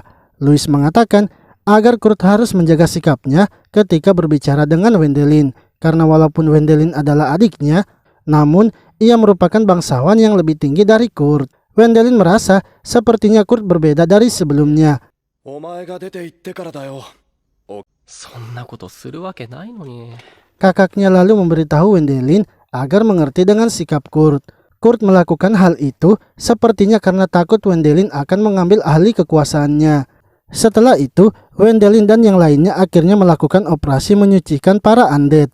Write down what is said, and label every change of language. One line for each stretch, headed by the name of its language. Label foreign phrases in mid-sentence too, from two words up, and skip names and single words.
Indonesian: Louis mengatakan agar Kurt harus menjaga sikapnya ketika berbicara dengan Wendelin, karena walaupun Wendelin adalah adiknya, namun ia merupakan bangsawan yang lebih tinggi dari Kurt. Wendelin merasa sepertinya Kurt berbeda dari sebelumnya.
Japanese: お前が出て行ってからだよ。そんなことするわけないのに。
Indonesian: Kakaknya lalu memberitahu Wendelin agar mengerti dengan sikap Kurt. Kurt melakukan hal itu sepertinya karena takut Wendelin akan mengambil ahli kekuasaannya. Setelah itu, Wendelin dan yang lainnya akhirnya melakukan operasi menyucikan para undead.